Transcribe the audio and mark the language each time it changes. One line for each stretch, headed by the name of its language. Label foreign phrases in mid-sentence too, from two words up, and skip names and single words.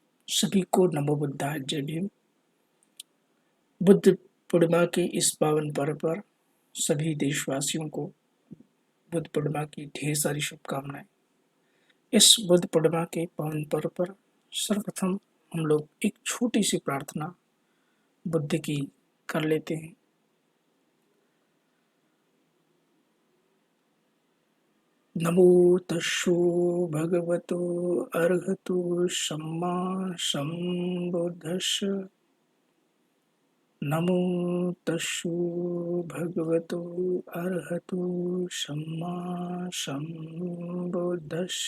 Hindi: सभी को
Pali: नमो बुद्धाय,
Hindi: जय भीम। बुद्ध पूर्णिमा के इस पावन पर्व पर सभी देशवासियों को बुद्ध पूर्णिमा की ढेर सारी शुभकामनाएं। इस बुद्ध पूर्णिमा के पावन पर्व पर सर्वप्रथम हम लोग एक छोटी सी प्रार्थना बुद्ध की कर लेते हैं।
Pali: नमो तस्सो भगवतो अर्हतो सम्मा सम्बुद्धस्स। नमो तस्सो भगवतो अर्हतो सम्मा सम्बुद्धस्स।